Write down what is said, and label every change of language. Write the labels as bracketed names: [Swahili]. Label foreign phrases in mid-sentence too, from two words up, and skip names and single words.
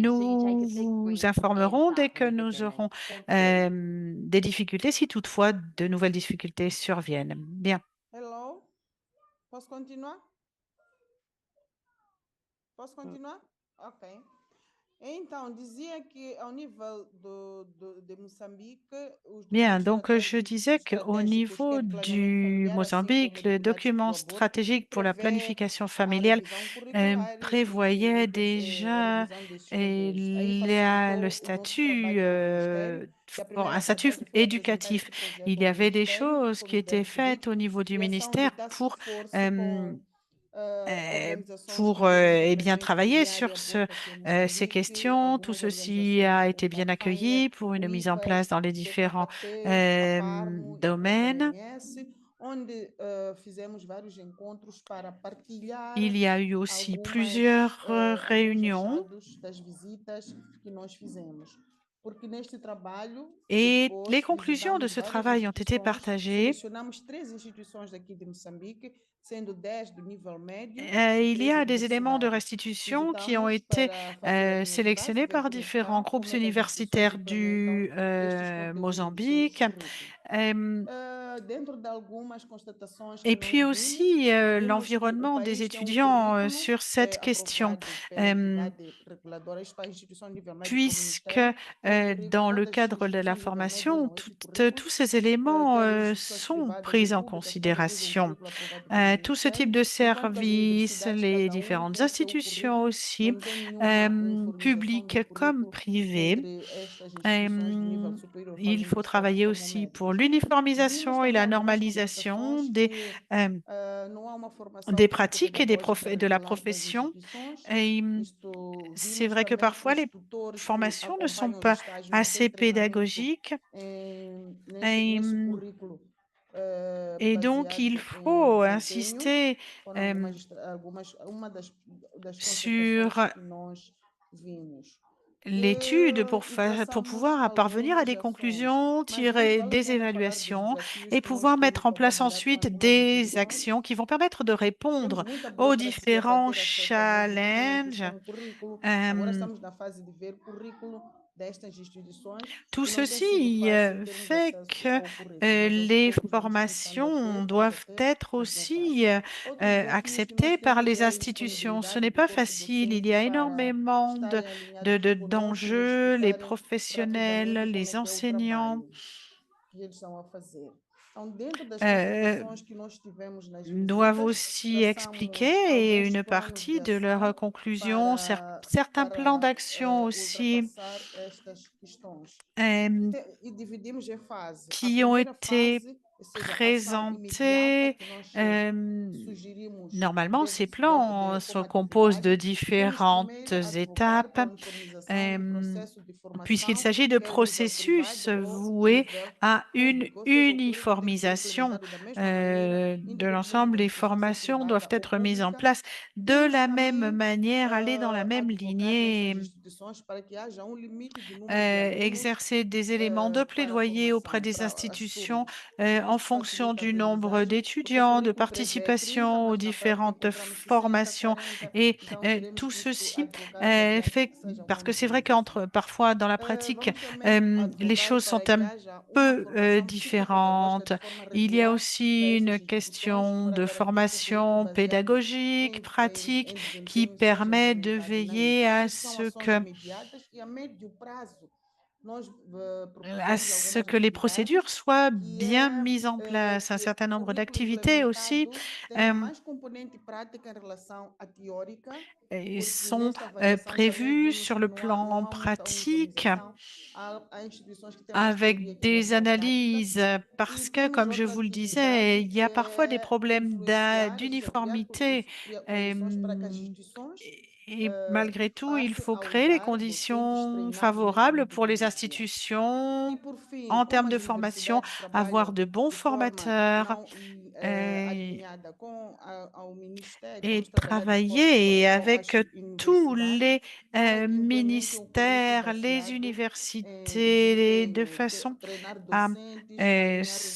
[English] difficulties. So you take [French] nous [English] a big [French] vous [English] breath and [French] informerons dès [English] start [French] que [English] from the [French] nous [English] beginning. [French] aurons [English] Thank you. [French] des difficultés, si toutefois de nouvelles difficultés surviennent. Bien. [English] Hello? [Portuguese] Posso continuar? Posso continuar? Ok. Então, dizia que ao nível de Moçambique, os [French] Bien, [Portuguese] documentos [French] donc je disais qu'au [Portuguese] estratégicos, [French] niveau [Portuguese] quer planeamento [French] du [Portuguese] familiar, assim [French] Mozambique, [Portuguese] como de [French] le [Portuguese] cuidados [French] document [Portuguese] do aborto, [French] stratégique pour la [Portuguese] prevê [French] planification [Portuguese] a [French] familiale [Portuguese] revisão curricular [French] prévoyait [Portuguese] a [French] déjà [Portuguese] revisão desses conteúdos. Aí [French] le [Portuguese] facilitou o nosso [French] statut, [Portuguese] trabalho no Ministério, que a [French] un [Portuguese] primeira [French] statut [Portuguese] abordagem foi apresentar [French] éducatif. [Portuguese] este projeto [French] Il y [Portuguese] ao [French] avait des [Portuguese] Ministério, [French] choses qui [Portuguese] como [French] étaient [Portuguese] deve pedir, [French] faites au niveau du [Portuguese] criação de [French] ministère [English] task force euh, [Portuguese] com organizações que eh intervêm [French] bien, [Portuguese] também [French] travailler [Portuguese] familiar e [French] sur [Portuguese] aborto aqui em [French] ces [Portuguese] Moçambique, [French] questions. Tout [Portuguese] algumas [French] ceci a [Portuguese] organizações [French] été [Portuguese] como a [French] bien [Portuguese] PANHA, [French] accueilli pour [Portuguese] o [French] une mise en place [Portuguese] IFAS, [French] dans les [Portuguese] o [French] différents [Portuguese] DKKT, a PARMO e a própria [French] domaines. [Portuguese] OMS, onde fizemos vários encontros para partilhar [French] Il y a eu aussi plusieurs [Portuguese] alguns [French] réunions [Portuguese] achados das visitas que nós fizemos. Porque neste trabalho, [French] et les [Portuguese] depois [French] conclusions de [Portuguese] visitamos [French] ce [Portuguese] várias [French] travail ont été [Portuguese] instituições, [French] partagées. [Portuguese] selecionamos 3 instituições daqui de Moçambique, sendo 10 do nível médio e [French] Il y [Portuguese] 3 [French] a des éléments de [Portuguese] universidades. [French] restitution qui ont [Portuguese] Visitamos [French] été [Portuguese] para fazer algumas bases [French] sélectionnés [Portuguese] de [French] par différents [Portuguese] verificar [French] groupes [Portuguese] como é que as instituições [French] universitaires [Portuguese] implementam [French] du [Portuguese] estes conteúdos nos seus [French] Mozambique. [Portuguese] currículos. Dentro de algumas constatações que [French] Et [Portuguese] nós [French] puis [Portuguese] vimos, [French] aussi [Portuguese] vimos que o [French] l'environnement des [Portuguese] país tem um [French] étudiants [Portuguese] currículo [French] sur cette question, [Portuguese] aprovado pela euh, entidade reguladora, isto para a instituição de nível médio como o [French] puisque [Portuguese] Ministério, que é um currículo, [French] dans le [Portuguese] todas as [French] cadre de la [Portuguese] instituições de nível médio [French] formation, [Portuguese] usam este currículo, [French] tous ces éléments [Portuguese] quer as instituições [French] sont [Portuguese] privadas e [French] pris en [Portuguese] públicas também usam o [French] considération. [Portuguese] currículo aprovado pelo [French] Tout ce [Portuguese] Ministério, [French] type de [Portuguese] enquanto que as [French] services, [Portuguese] universidades, [French] les [Portuguese] cada um [French] différentes [Portuguese] tem o seu [French] institutions [Portuguese] currículo, [French] aussi, [Portuguese] não tem nenhuma uniformização do [French] publiques comme [Portuguese] currículo [French] privées. [Portuguese] entre estas instituições de nível Euh, superior, falo [French] il faut [Portuguese] universitários [French] travailler [Portuguese] como [French] aussi pour [Portuguese] médios. Vimos [French] l'uniformisation et [Portuguese] também [French] la [Portuguese] algumas [French] normalisation [Portuguese] constatações que não há uma formação [French] des pratiques et [Portuguese] técnico-pedagógica [French] de la [Portuguese] regular das [French] profession. [Portuguese] instituições. [French] Et [Portuguese] Isto, [French] c'est [Portuguese] vimos [French] vrai que [Portuguese] também [French] parfois [Portuguese] os [French] les [Portuguese] tutores que [French] formations ne sont [Portuguese] acompanham os [French] pas [Portuguese] estágios, não [French] assez [Portuguese] têm treinamento [French] pédagogiques. Et, [Portuguese] neste currículo [French] et donc, il [Portuguese] baseado em [French] faut [Portuguese] desempenho. [French] insister [Portuguese] Foram uma das [French] sur [Portuguese] constatações que nós vimos. [French] l'étude [Portuguese] E [French] pour [Portuguese] traçamos [French] pouvoir parvenir à [Portuguese] algumas [French] des [Portuguese] ações, [French] conclusions, [Portuguese] mas mais [French] tirer [Portuguese] vale a [French] des [Portuguese] pena falar dos [French] évaluations [Portuguese] desafios [French] et [Portuguese] que nós [French] pouvoir [Portuguese] temos [French] mettre en [Portuguese] para [French] place [Portuguese] trabalhar com [French] ensuite [Portuguese] as novas [French] des [Portuguese] instituições. [French] actions qui vont permettre de [Portuguese] Temos [French] répondre [Portuguese] muita [French] aux [Portuguese] burocracia para [French] différents [Portuguese] ter acesso a novos documentos [French] challenges. [Portuguese] com currículo. Agora Euh, estamos na fase de ver currículo destas instituições [French] Tout [Portuguese] e não tem sido [French] ceci [Portuguese] fácil termos [French] fait [Portuguese] acesso [French] que [Portuguese] ao currículo, mas aos [French] les [Portuguese] poucos vamos começando a [French] formations [Portuguese] ter, vamos a [French] doivent [Portuguese] ter, [French] être [Portuguese] mas não [French] aussi [Portuguese] fácil. Outros desafios que nós [French] acceptées par [Portuguese] temos [French] les [Portuguese] é a [French] institutions. Ce n'est [Portuguese] indisponibilidade do [French] pas [Portuguese] corpo [French] facile, il [Portuguese] docente [French] y a [Portuguese] para [French] énormément [Portuguese] estarem alinhados conosco e [French] d'enjeux, les [Portuguese] explicarem [French] professionnels, [Portuguese] rapidamente como [French] les [Portuguese] é que é o [French] enseignants. [Portuguese] trabalho que eles estão a fazer. Então, dentro das euh, contribuições que nós tivemos nas [French] doivent [Portuguese] visitas, [French] aussi expliquer [Portuguese] traçamos [French] et [Portuguese] alguns [French] une [Portuguese] planos de [French] partie de leurs [Portuguese] ação [French] conclusions, [Portuguese] para, [French] certains plans [Portuguese] para [French] d'action aussi [Portuguese] ultrapassar estas questões. euh, E dividimos em fase. A [French] qui ont [Portuguese] primeira [French] été [Portuguese] fase, ou seja, a ação imediata [French] présentés. [Portuguese] que nós sugerimos [French] Normalement, [Portuguese] deve, [French] ces [Portuguese] deve [French] plans se [Portuguese] como [French] composent de [Portuguese] atividade. Devemos [French] différentes [Portuguese] primeiro advocar [French] étapes. [Portuguese] pela uniformização do processo de [French] Puisqu'il [Portuguese] formação, [French] s'agit de [Portuguese] quer a nível [French] processus [Portuguese] privado ou [French] voués [Portuguese] nível [French] à une [Portuguese] público, ou seja, o currículo tem que ser [French] uniformisation [Portuguese] implementado da mesma maneira, [French] de [Portuguese] independentemente [French] l'ensemble. [Portuguese] da [French] Les [Portuguese] instituição [French] formations doivent [Portuguese] privada ou [French] être mises en [Portuguese] pública. [French] place de [Portuguese] Temos [French] la même [Portuguese] também [French] manière, aller dans la même [Portuguese] advocar [French] lignée, [Portuguese] nessas instituições para que haja limite de número de alunos [French] exercer des éléments de [Portuguese] para a [French] plaidoyer auprès [Portuguese] formação, [French] des [Portuguese] para as [French] institutions [Portuguese] turmas. [French] en [Portuguese] Isto [French] fonction [Portuguese] facilita a [French] du nombre [Portuguese] aprendizagem, porque o [French] d'étudiants, de [Portuguese] currículo prevê 30, [French] participation aux [Portuguese] mas na prática [French] différentes [Portuguese] encontramos 60, [French] formations. [Portuguese] 40, [French] Et [Portuguese] então teremos [French] tout [Portuguese] que [French] ceci [Portuguese] advocar para que [French] fait, [Portuguese] seja uma [French] parce que c'est vrai qu'entre [Portuguese] uniformização. [French] parfois dans la pratique, [Portuguese] Vamos também [French] les [Portuguese] advocar [French] choses [Portuguese] para [French] sont [Portuguese] que [French] un [Portuguese] haja uma [French] peu [Portuguese] formação psicopedagógica [French] différentes. [Portuguese] de forma [French] Il y a [Portuguese] regular para [French] aussi [Portuguese] estas [French] une [Portuguese] instituições [French] question [Portuguese] para [French] de [Portuguese] garantir que o currículo [French] formation [Portuguese] baseado [French] pédagogique, pratique, [Portuguese] em [French] qui [Portuguese] desempenho seja [French] permet de [Portuguese] implementado. E aí, [French] veiller [Portuguese] isto são ações imediatas e a médio prazo. Nós [French] à [Portuguese] propusemos [French] ce [Portuguese] algumas [French] que les [Portuguese] atividades [French] procédures soient [Portuguese] que [French] bien [Portuguese] é [French] mises en place, un [Portuguese] que [French] certain [Portuguese] o [French] nombre [Portuguese] currículo [French] d'activités aussi [Portuguese] implementado tenha mais componente prática em relação à teórica, porque [French] sont [Portuguese] nesta avaliação também [French] prévues [Portuguese] vimos [French] sur [Portuguese] que [French] le [Portuguese] não [French] plan [Portuguese] há muita [French] pratique [Portuguese] uniformização. Há instituições que têm mais teoria [French] avec [Portuguese] que [French] des [Portuguese] outras prática. [French] analyses, [Portuguese] E [French] parce que, [Portuguese] temos [French] comme je [Portuguese] outra [French] vous le [Portuguese] atividade [French] disais, il y a [Portuguese] que [French] parfois des [Portuguese] é [French] problèmes [Portuguese] influenciar, ou seja, criar [French] d'uniformité. [Portuguese] condições para que as instituições [French] Et malgré tout, il [Portuguese] passem [French] faut [Portuguese] a [French] créer les [Portuguese] usar docentes [French] conditions [Portuguese] treinados nesta [French] favorables pour les [Portuguese] metodologia. E, [French] institutions [Portuguese] por fim, [French] en [Portuguese] como [French] termes [Portuguese] as [French] de formation, [Portuguese] universidades [French] avoir [Portuguese] trabalham [French] de bons [Portuguese] de forma [French] formateurs [Portuguese] não [French] et, [Portuguese] alinhada com ao Ministério, [French] et [Portuguese] vamos trabalhar de forma [French] travailler [Portuguese] com as [French] avec tous [Portuguese] universidades [French] les [Portuguese] para que implementem um currículo [French] ministères, les [Portuguese] baseado em [French] universités, de [Portuguese] desempenho, [French] façon [Portuguese] treinar [French] à [Portuguese] docentes, alinhar o